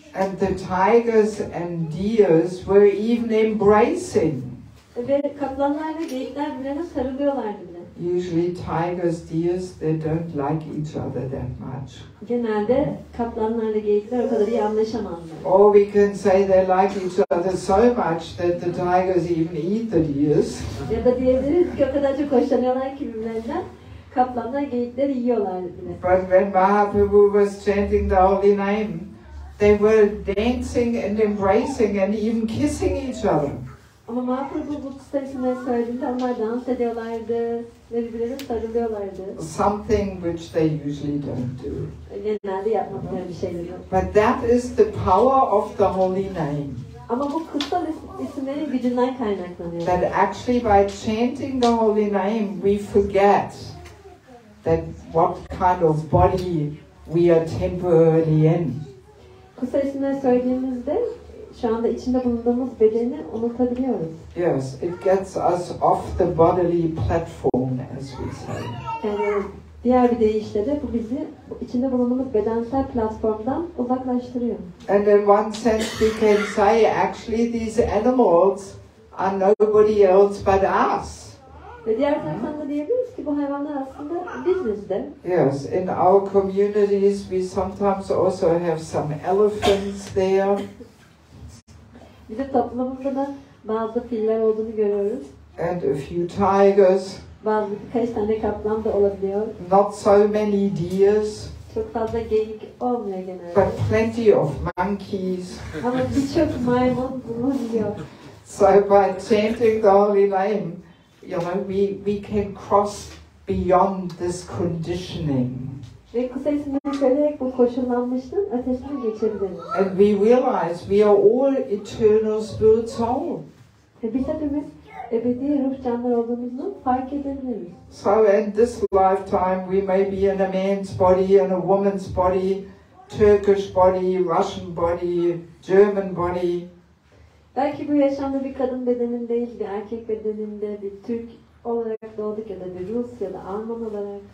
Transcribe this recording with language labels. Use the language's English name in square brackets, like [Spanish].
[English] And the tigers and deers were even embracing. [Turkish] Ve kaplanlar ve geyikler birbirine sarılıyorlardı bile. [English] Usually tigers, deers, they don't like each other that much. [Turkish] Genelde kaplanlarla geyikler o kadar iyi anlaşamazlar. [English] Or we can say they like each other so much that the tigers even eat the deers. [Turkish] Ya da diyebiliriz ki o kadar çok hoşlanıyorlar ki birbirlerinden kaplanlar geyikleri yiyorlar bile. [English] But when Mahaprabhu was chanting the holy name, they were dancing and embracing and even kissing each other. [Turkish] Ama Mahaprabhu bu kutsal isimleri söylediğinde onlar dans ediyorlardı ve birbirlerine sarılıyorlardı. [English] Something which they usually don't do. [Turkish] Genelde yapmadıkları bir şeyler yok. [English] But that is the power of the holy name. [Turkish] Ama bu kutsal isimlerin gücünden kaynaklanıyor. [English] That actually by chanting the holy name we forget that what kind of body we are temporarily in. [Turkish] Kutsal isimleri söylediğimizde şu anda içinde bulunduğumuz bedeni unutabiliyoruz. [English] Yes, it gets us off the bodily platform, as we say. [Turkish] Yani diğer bir deyişle de bu bizi içinde bulunduğumuz bedensel platformdan uzaklaştırıyor. [English] And in one sense we can say actually these animals are nobody else but us. [Turkish] Ve diğer taraftan da diyebiliriz ki bu hayvanlar aslında biziz de. [English] Yes, in our communities we sometimes also have some elephants there. [Turkish] Bizim toplumumuzda da bazı filler olduğunu görüyoruz. [English] And a few tigers. [Turkish] Birkaç tane kaplan da olabiliyor. [English] Not so many deers. [Turkish] Çok fazla geyik olmuyor genelde. [English] But plenty of monkeys. [Turkish] Ama birçok maymun bulunuyor. [English] So by chanting the holy name, you know, we can cross beyond this conditioning. [Turkish] Ve kutsal isimleri söyleyerek bu koşullanmışlığın ötesine geçebiliriz. [English] And we realize we are all eternal spirit soul. [Turkish] Ve biz hepimiz ebedi ruh canlılar olduğumuzu fark edebiliriz. [English] So in this lifetime we may be in a man's body, in a woman's body, Turkish body, Russian body, German body. [Turkish] Belki bu yaşamda bir kadın bedenindeyiz, bir erkek bedeninde, bir Türk olarak doğduk ya da bir Rus ya da Alman olarak.